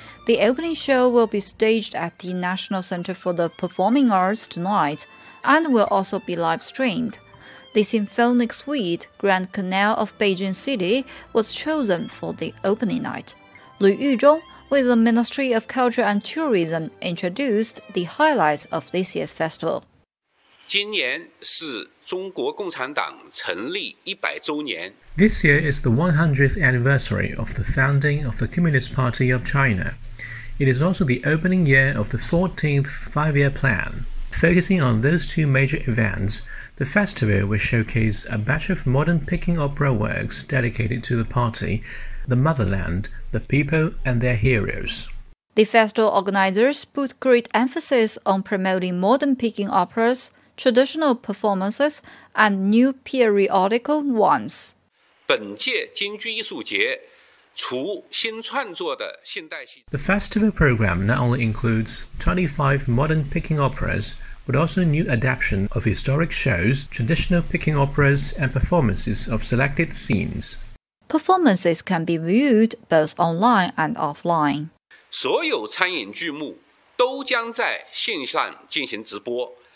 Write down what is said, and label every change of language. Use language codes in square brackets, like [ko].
[en] The opening show will be staged at the National Center for the Performing Arts tonight and will also be live-streamed. The Symphonic Suite, Grand Canal of Beijing City, was chosen for the opening night. Lu Yuzhong, with the Ministry of Culture and Tourism, introduced the highlights of this year's festival. [zh] 今年是中国共产党成立100周年。 [en] This year is the 100th anniversary of the founding of the Communist Party of China. It is also the opening year of the 14th Five-Year Plan. Focusing on those two major events, the festival will showcase a batch of modern Peking opera works dedicated to the party, the motherland, the people, and their heroes. The festival organizers put great emphasis on promoting modern Peking operas, traditional performances, and new periodical ones. [zh] 本届京剧艺术节除新创作的现代戏 [en] The festival program not only includes 25 modern Peking operas, but also new adaptation of historic shows, traditional Peking operas, and performances of selected scenes. Performances can be viewed both online and offline. [zh] 所有参演剧目都将在线上进行直播。